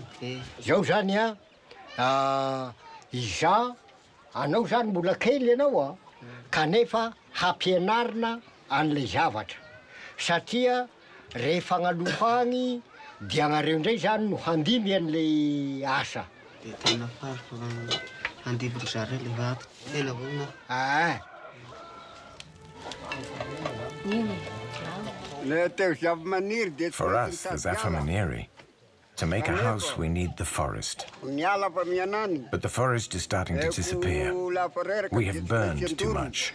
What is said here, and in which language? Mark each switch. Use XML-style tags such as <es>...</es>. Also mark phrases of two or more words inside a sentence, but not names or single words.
<mg>Zao zany iza anao zany mbola kely ianao kanefa hampianarina an'le zavatra. Satria rehefa agnalofa agny dia agnareo indray zany no handimy an'le asa. De tena faly fa handimiko zareo le vato. Tena vonona.</mg> <en>For us, the Zafimaniry, to make a house, we need the forest. But the forest is starting to disappear. We have burned too much.</en>